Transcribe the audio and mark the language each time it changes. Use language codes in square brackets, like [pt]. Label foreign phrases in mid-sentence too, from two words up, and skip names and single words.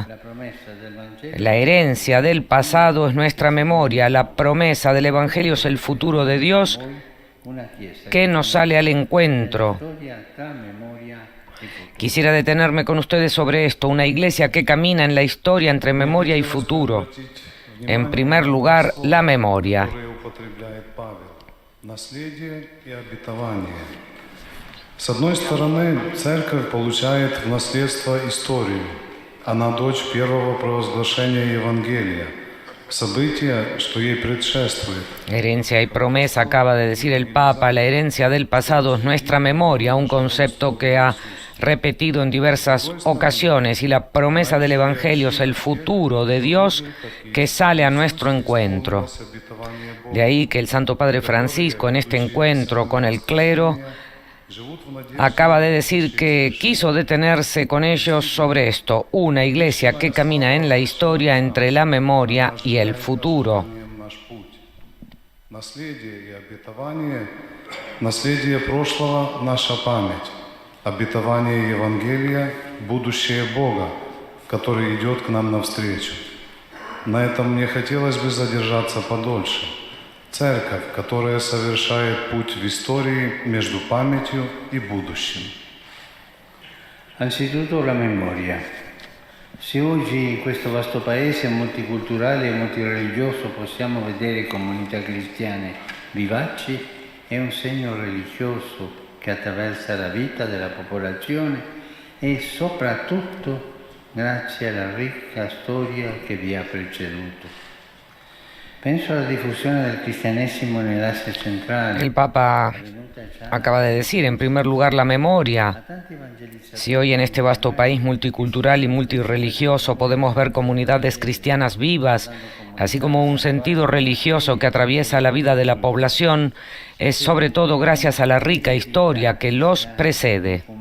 [es] La herencia del pasado es nuestra memoria, la promesa del Evangelio es el futuro de Dios que nos sale al encuentro. Quisiera detenerme con ustedes sobre esto, una iglesia que camina en la historia entre memoria y futuro. En primer lugar, la memoria. [ru] С одной стороны, церковь получает в наследство историю. Она дочь первого провозглашения Евангелия, события, что ей предшествует. [es] Herencia y promesa, acaba de decir el Papa. La herencia del pasado es nuestra memoria, un concepto que ha repetido en diversas ocasiones, y la promesa del Evangelio es el futuro de Dios que sale a nuestro encuentro. De ahí que el Santo Padre Francisco, en este encuentro con el clero, acaba de decir que quiso detenerse con ellos sobre esto, una iglesia que camina en la historia entre la memoria y el futuro. [ru] Наследие прошлого – наша память. Обетование Евангелия – будущее Бога, который идет к нам навстречу. На этом мне хотелось бы задержаться подольше. Церковь, которая совершает путь в истории между памятью и будущим. [it] Anzitutto la memoria. Se oggi in questo vasto paese multiculturale e multireligioso possiamo vedere comunità cristiane vivaci, è un segno religioso che attraversa la vita della popolazione e soprattutto grazie alla ricca storia che vi ha preceduto. Penso alla diffusione del cristianesimo nell'Asia centrale. [es] El Papa acaba de decir, en primer lugar, la memoria. Si hoy en este vasto país multicultural y multirreligioso podemos ver comunidades cristianas vivas, así como un sentido religioso que atraviesa la vida de la población, es sobre todo gracias a la rica historia que los precede.